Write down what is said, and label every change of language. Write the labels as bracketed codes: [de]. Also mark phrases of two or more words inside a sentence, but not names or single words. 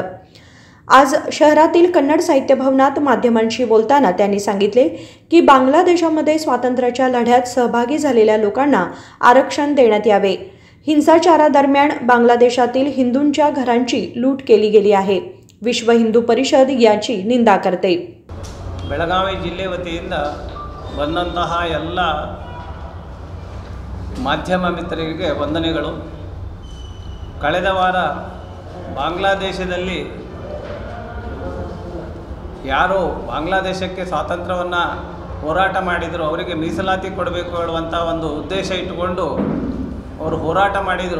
[mr] आज शहरातील कन्नड साहित्य भवनात माध्यमांशी बोलताना त्यांनी सांगितले की बांगलादेशामध्ये स्वातंत्र्याच्या लढ्यात सहभागी झालेल्या लोकांना आरक्षण देण्यात यावे। हिंसाचारादरम्यान बांगलादेशातील हिंदूंच्या घरांची लूट केली गेली आहे। विश्व हिंदू परिषद याची निंदा करते। [kn] ಬೆಳಗಾವಿ ಜಿಲ್ಲೆ ವತಿಯಿಂದ ಬಂದಂತಹ ಎಲ್ಲ ಮಾಧ್ಯಮ ಮಿತ್ರರಿಗೆ ವಂದನೆಗಳು। ಕಳೆದ ವಾರ ಬಾಂಗ್ಲಾದೇಶದಲ್ಲಿ ಯಾರು ಬಾಂಗ್ಲಾದೇಶಕ್ಕೆ ಸ್ವಾತಂತ್ರ್ಯವನ್ನು ಹೋರಾಟ ಮಾಡಿದರು ಅವರಿಗೆ ಮೀಸಲಾತಿ ಕೊಡಬೇಕು ಹೇಳುವಂಥ ಒಂದು ಉದ್ದೇಶ ಇಟ್ಟುಕೊಂಡು ಅವರು ಹೋರಾಟ ಮಾಡಿದರು।